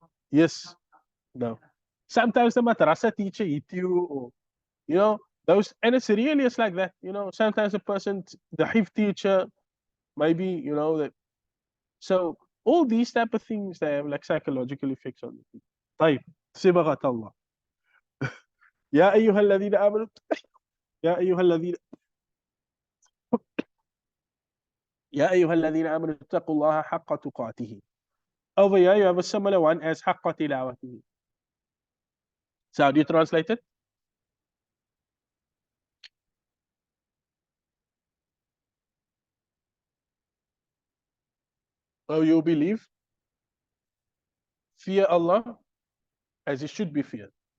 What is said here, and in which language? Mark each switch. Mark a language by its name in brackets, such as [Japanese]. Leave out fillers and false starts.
[English] Yes. No. Sometimes the madrasa teacher hit you, or you know, those, and it's really it's like that. Sometimes a person, the hif teacher, maybe that. So all these type of things, they have like psychological effects on the people. [Arabic] طيب صبغة الله. يا أيها الذين آمنوا يا أيها الذين يا أيها الذين آمنوا اتقوا الله حق تقاته. [English] Over here you have a similar one as [Arabic] حق تلاوته. [English] So how do you translate it? Oh, you believe, fear Allah as it should be feared.